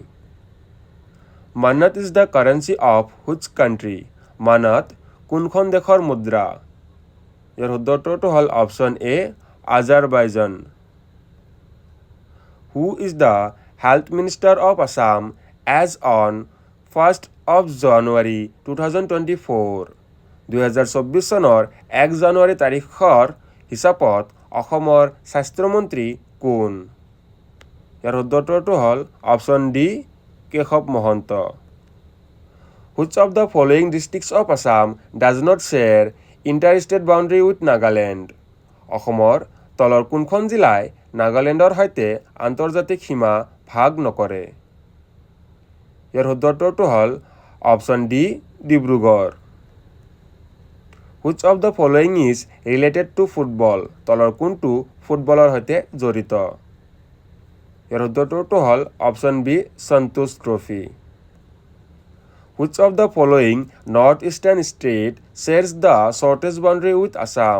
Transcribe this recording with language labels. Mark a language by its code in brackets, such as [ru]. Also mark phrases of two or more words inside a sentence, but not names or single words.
[en] Mannat is the currency of which country? [as] মানাত কোনখন দেশৰ মুদ্ৰা? ইয়াৰ শুদ্ধ উত্তৰটো হ'ল [en] option A [as] আজাৰবাইজান। [en] Who is the Health Minister of Assam as on 1st of January 2024? [as] 2024 চনৰ 1 জানুৱাৰী তাৰিখৰ হিচাপত অসমৰ স্বাস্থ্যমন্ত্ৰী কোন? ইয়াৰ শুদ্ধ উত্তৰটো হ'ল [en] option D [as] কেশৱ মহন্ত। [en] Which of the following districts of Assam does not share interstate boundary with Nagaland? [as] অসমৰ তলৰ কোনখন জিলাই নাগালেণ্ডৰ সৈতে আন্তৰ্জাতিক সীমা ভাগ নকৰে? ইয়াৰ শুদ্ধ উত্তৰটো হ'ল [en] option D [as] ডিব্ৰুগড়। [en] Which of the following is related to football? [as] তলৰ কোনটো ফুটবলৰ সৈতে জড়িত? ইয়াৰ শুদ্ধ উত্তৰটো হ'ল [en] option B [as] সন্তোষ ট্ৰফি। [en] Which of the following north eastern state shares the shortest boundary with Assam?